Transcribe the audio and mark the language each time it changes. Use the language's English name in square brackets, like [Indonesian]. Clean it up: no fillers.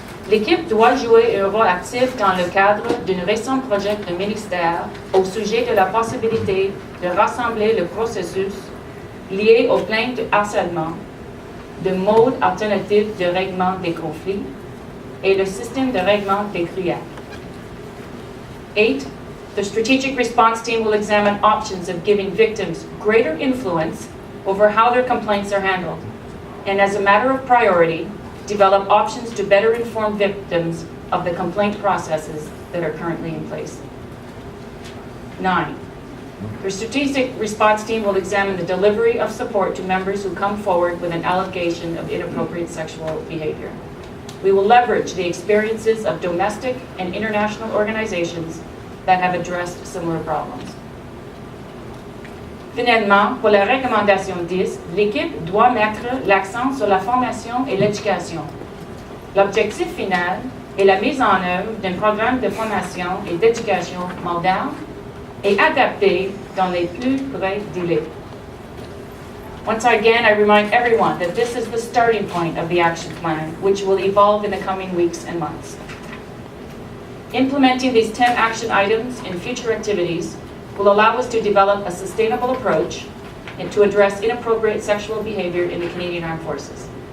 [French] L'équipe doit jouer un rôle actif dans le cadre d'un récent projet de ministère au sujet de la possibilité de rassembler le processus lié aux plaintes de harcèlement, de modes alternatifs de règlement des conflits et le système de règlement des grillades. [English] 8. The strategic response team will examine options of giving victims greater influence over how their complaints are handled, and as a matter of priority, develop options to better inform victims of the complaint processes that are currently in place. 9. The strategic response team will examine the delivery of support to members who come forward with an allegation of inappropriate sexual behavior. We will leverage the experiences of domestic and international organizations that have addressed similar problems. [French] Finalement, pour la recommandation 10, l'équipe doit mettre l'accent sur la formation et l'éducation. L'objectif final est la mise en œuvre d'un programme de formation et d'éducation moderne et adapté dans les plus brefs délais. [English] Once again, I remind everyone that this is the starting point of the action plan, which will evolve in the coming weeks and months. Implementing these 10 action items in future activities will allow us to develop a sustainable approach and to address inappropriate sexual behavior in the Canadian Armed Forces.